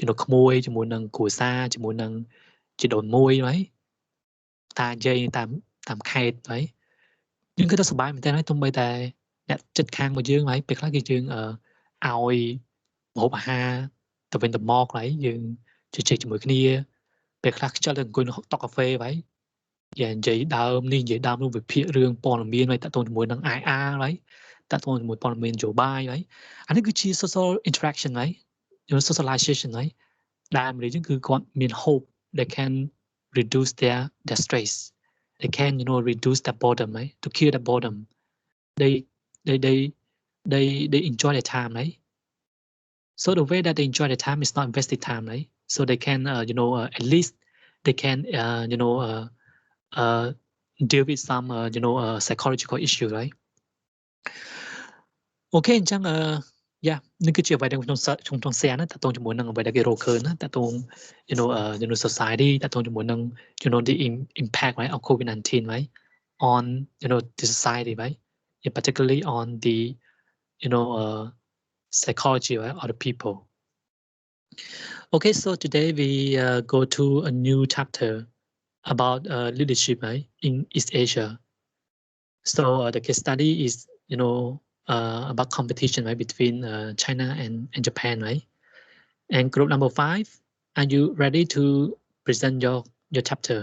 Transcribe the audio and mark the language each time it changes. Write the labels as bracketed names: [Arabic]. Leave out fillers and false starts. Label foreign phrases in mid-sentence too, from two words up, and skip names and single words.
[Khmer] know ក្មួយជាមួយនឹងគ្រួសារជាមួយនឹងជីដូនមួយហើយតាយាយតាមខេត្តហើយយើងគឺទៅសប្បាយមែនតើហើយទោះបីតែអ្នកចិត្ត ខាងរបស់យើងហើយពេលខ្លះគឺយើងឲ្យម្ហូបអាហារទៅវិញទៅមកហើយយើងជជែកជាមួយគ្នាពេលខ្លះខ្ជិលទៅអង្គុយនៅតុកាហ្វេហើយនិយាយដើមនេះនិយាយដើមនោះវិភាគរឿងព័ត៌មានហើយតាក់ទងជាមួយនឹង IR ហើយតាក់ទងជាមួយព័ត៌មាននយោបាយហើយអានេះគឺជា [English] social interaction [Khmer] ហើយ socialization ហើយដែលមនុស្សយើងគឺគាត់មាន [English] hope they can reduce their stress they can you know reduce the boredom right to kill the boredom they enjoy their time right so the way that they enjoy their time is not invested time right so they can you know at least they can you know deal with some you know psychological issue right [Khmer] អូខេអញ្ចឹងyeah នេះគឺជាអ្វីដែលខ្ញុំ share ណាតើតើជាមួយនឹងអ្វីដែលគេរកឃើញណាតើតើ [English] you know society [Khmer] តើតើ [English] ជាមួយនឹង you know the impact right of COVID-19 right on you know the society right yeah, particularly on the you know psychology right, of the people okay so today we go to a new chapter about leadership right in East Asia so the case study is you know about competition right between China and Japan right and group number 5 are you ready to present your chapter